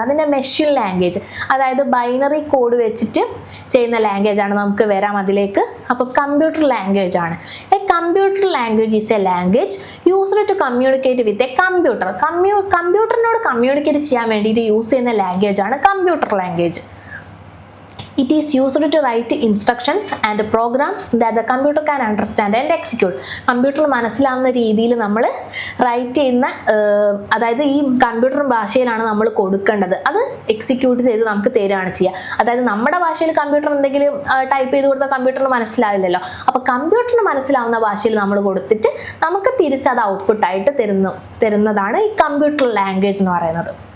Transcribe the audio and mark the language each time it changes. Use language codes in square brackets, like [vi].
[ml] അതിൻ്റെ machine language, അതായത് binary code വെച്ചിട്ട് ചെയ്യുന്ന ലാംഗ്വേജ് ആണ്. നമുക്ക് വരാം അതിലേക്ക്. അപ്പം കമ്പ്യൂട്ടർ ലാംഗ്വേജ് ആണ്. [en] A computer language is a language used to communicate with a computer. [ml] കമ്പ്യൂട്ടറിനോട് communicate ചെയ്യാൻ വേണ്ടിയിട്ട് യൂസ് ചെയ്യുന്ന ലാംഗ്വേജ് ആണ് computer language. [en] It is used to write instructions and programs that the computer can understand and execute. [ml] കമ്പ്യൂട്ടറിന് മനസ്സിലാവുന്ന രീതിയിൽ നമ്മൾ right ചെയ്യുന്ന, അതായത് ഈ കമ്പ്യൂട്ടർ ഭാഷയിലാണ് നമ്മൾ കൊടുക്കേണ്ടത്, അത് എക്സിക്യൂട്ട് ചെയ്ത് നമുക്ക് തരികയാണ് ചെയ്യുക. അതായത് നമ്മുടെ ഭാഷയിൽ കമ്പ്യൂട്ടർ എന്തെങ്കിലും ടൈപ്പ് ചെയ്ത് കൊടുത്താൽ കമ്പ്യൂട്ടറിന് മനസ്സിലാവില്ലല്ലോ. അപ്പോൾ കമ്പ്യൂട്ടറിന് മനസ്സിലാവുന്ന ഭാഷയിൽ നമ്മൾ കൊടുത്തിട്ട് നമുക്ക് തിരിച്ച് അത് ഔട്ട്പുട്ടായിട്ട് തരുന്നതാണ് ഈ കമ്പ്യൂട്ടർ ലാംഗ്വേജ് എന്ന് പറയുന്നത്.